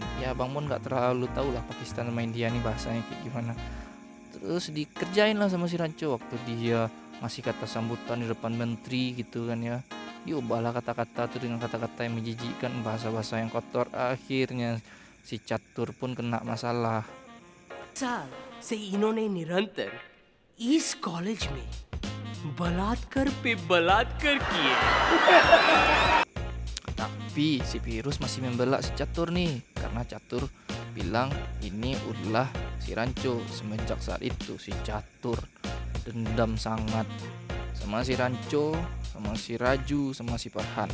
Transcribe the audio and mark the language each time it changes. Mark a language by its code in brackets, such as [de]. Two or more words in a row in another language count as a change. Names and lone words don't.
[id] Ya Bang Mon nggak terlalu tahu lah Pakistan sama India nih bahasanya kayak gimana. Terus dikerjain lah sama si Ranco waktu dia ngasih kata sambutan di depan menteri gitu kan ya. Diubahlah kata-kata tuh dengan kata-kata yang menjijikkan, bahasa-bahasa yang kotor. Akhirnya si Catur pun kena masalah. [hi] साल से इन्होंने निरंतर इस कॉलेज में बलात्कार पे बलात्कार किए। [id] Tapi si Virus masih membela si Catur nih, karena Catur bilang ini ulah si Ranco. Semenjak saat itu si Catur dendam sangat sama si Ranco, sama si Raju, sama si Farhan.